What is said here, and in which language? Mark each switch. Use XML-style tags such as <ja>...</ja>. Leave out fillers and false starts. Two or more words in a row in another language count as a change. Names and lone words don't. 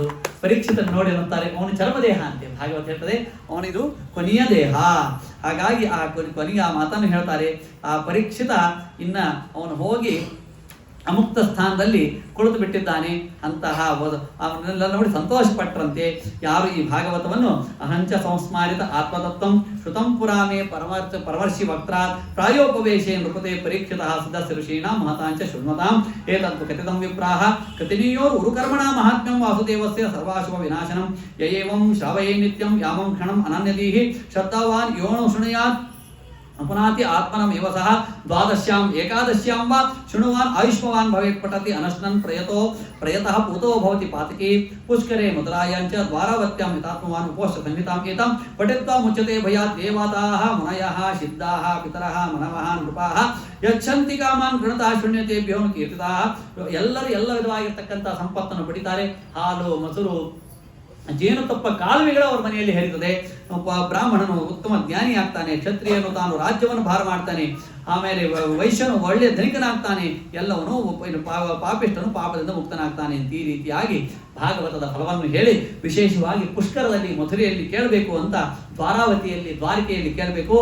<kn>ಪರೀಕ್ಷಿತನ ನೋಡಿ ಅನ್ನುತ್ತಾರೆ, ಅವನು ಚರ್ಮದೇಹ ಅಂತೆ ಭಾಗವತ ಹೇಳ್ತದೆ, ಅವನಿದು ಕೊನೆಯ ದೇಹ. ಹಾಗಾಗಿ ಆ ಕೊನೆಯ ಆ ಮಾತನ್ನು ಹೇಳ್ತಾರೆ. ಆ ಪರೀಕ್ಷಿತ ಇನ್ನ ಅವನು ಹೋಗಿ ಅಮುಕ್ತ ಸ್ಥಾನದಲ್ಲಿ ಕುಳಿತು ಬಿಟ್ಟಿದ್ದಾನೆ. ಅಂತಹ ಅವನ್ನೆಲ್ಲ ನೋಡಿ ಸಂತೋಷಪಟ್ಟರಂತೆ. ಯಾರು ಈ ಭಾಗವತವನ್ನು</kn> <sa>ಅಹಂಚ ಸಂಸ್ಮಾರಿತ ಆತ್ಮತತ್ವಂ ಶ್ರುತಂ ಪುರಾಮೇ ಪರಮರ್ಶಿ ವಕ್ತ್ರಾತ್ ಪ್ರಾಯೋಪವೇಶೇ ನೃಪತೆ ಪರೀಕ್ಷಿತ ಸದಸ್ಯ ಋಷೀಣಾಂ ಮಹತಾಂಚ ಶೃಣ್ವತಾಂ ಏತತ್ತು ಕಥಿತಂ ವಿಪ್ರಾಹ ಕೃತಿನೀಯೋರ್ ಉರುಕರ್ಮಣ ಮಹಾತ್ಮ್ಯಂ ವಾಸುದೇವಸ್ಯ ಸರ್ವಾಶುಭ ವಿನಾಶನಂ ಯಯೇವಂ ಶ್ರಾವಯೇ ನಿತ್ಯಂ ಯಾಮಂ ಕ್ಷಣಂ ಅನನ್ಯದೀಹಿ ಶ್ರದ್ಧಾವಾನ್ ಯೋನೋ ಶೃಣುಯಾತ್ ಅಪುನಾತಿ ಆತ್ಮನಮೇವ ಸಹ ದ್ವಾದಶ್ಯಾಂ ಏಕಾದಶ್ಯಾಂ ವಾ ಶೃಣುವಾನ್ ಆಯುಷ್ಮವಾನ್ ಭವೇತ್ ಪಠತಿ ಅನಶ್ನನ್ ಪ್ರಯತಃ ಪೂತೋ ಭವತಿ ಪಾತಕಿ ಪುಷ್ಕರೆ ಮಧುರಾಯಾಂಚ ದ್ವಾರಾವತ್ಯಾಂ ಹಿತಾತ್ಮವಾನ್ ಉಪೋಷ್ಟ ಸಂಹಿತಾಂ ಏತಾಂ ಪಠಿತ್ವಾ ಮುಚ್ಯತೆ ಭಯಾತ್ ದೇವತಾಃ ಮುನಯಃ ಸಿದ್ಧಾಃ ಪಿತರಃ ಮನವಃ ನೃಪಾಃ ಯಚ್ಛಂತಿ ಕಾಮಾನ್ ಗೃಣತಃ ಶೂನ್ಯತೆಭ್ಯೋ ಕೀರ್ತಿತಾಃ.</sa> <kn>ಎಲ್ಲರೂ ಎಲ್ಲ ವಿಧವಾಗಿರ್ತಕ್ಕಂಥ ಸಂಪತ್ತನ್ನು ಪಡಿತಾರೆ. ಹಾಲು, ಮೊಸರು, ಜೇನುತುಪ್ಪ ಕಾಲುವೆಗಳು ಅವರ ಮನೆಯಲ್ಲಿ ಹರಿತದೆ. ಬ್ರಾಹ್ಮಣನು ಉತ್ತಮ ಜ್ಞಾನಿ ಆಗ್ತಾನೆ, ಕ್ಷತ್ರಿಯನು ತಾನು ರಾಜ್ಯವನ್ನು ಭಾರ ಮಾಡ್ತಾನೆ, ಆಮೇಲೆ ವೈಶ್ಯನು ಒಳ್ಳೆಯ ಧನಿಕನಾಗ್ತಾನೆ, ಎಲ್ಲವನು ಪಾಪಿಷ್ಟನು ಪಾಪದಿಂದ ಮುಕ್ತನಾಗ್ತಾನೆ ಅಂತ ಈ ರೀತಿಯಾಗಿ ಭಾಗವತದ ಫಲವನ್ನು ಹೇಳಿ, ವಿಶೇಷವಾಗಿ ಪುಷ್ಕರದಲ್ಲಿ ಮಥುರೆಯಲ್ಲಿ ಕೇಳಬೇಕು ಅಂತ, ದ್ವಾರಾವತಿಯಲ್ಲಿ ದ್ವಾರಿಕೆಯಲ್ಲಿ ಕೇಳಬೇಕು.</kn>